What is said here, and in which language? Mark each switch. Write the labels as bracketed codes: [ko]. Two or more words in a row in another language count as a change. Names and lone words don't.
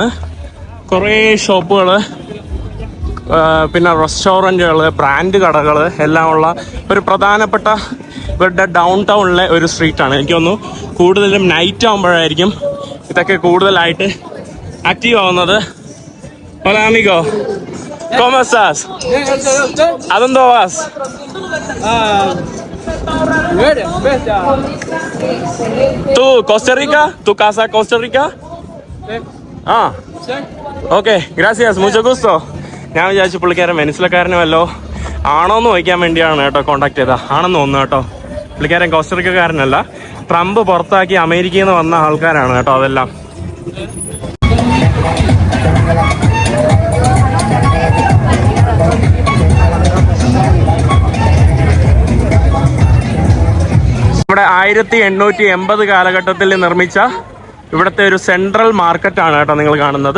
[ml] കുറേ ഷോപ്പുകൾ, പിന്നെ റെസ്റ്റോറൻറ്റുകൾ, ബ്രാൻഡ് കടകൾ എല്ലാം ഉള്ള ഒരു പ്രധാനപ്പെട്ട ഇവരുടെ ഡൗൺ ടൗണിലെ ഒരു സ്ട്രീറ്റാണ്. എനിക്ക് തോന്നുന്നു കൂടുതലും നൈറ്റ് ആകുമ്പോഴായിരിക്കും ഇതൊക്കെ കൂടുതലായിട്ട് ആക്റ്റീവ് ആവുന്നത്. [es] Hola amigo, ¿cómo estás? ¿A dónde vas? ¿Tú Costa Rica? ¿Tu casa Costa Rica? Ok, gracias, mucho gusto. [ml] ഞാൻ വിചാരിച്ചു പുള്ളിക്കാരൻ വെനിസിലക്കാരനും വല്ലോ ആണോന്ന് ചോദിക്കാൻ വേണ്ടിയാണ് കേട്ടോ കോണ്ടാക്ട് ചെയ്തത്. ആണെന്ന് തോന്നുന്നു കേട്ടോ. പുള്ളിക്കാരൻ കോസ്റ്ററിക്കക്കാരനല്ല. ട്രംപ് പുറത്താക്കി അമേരിക്കയിൽ നിന്ന് വന്ന ആൾക്കാരാണ് കേട്ടോ അതെല്ലാം. നമ്മുടെ 1880 കാലഘട്ടത്തിൽ നിർമ്മിച്ച ഇവിടുത്തെ ഒരു സെൻട്രൽ മാർക്കറ്റാണ് കേട്ടോ നിങ്ങൾ കാണുന്നത്.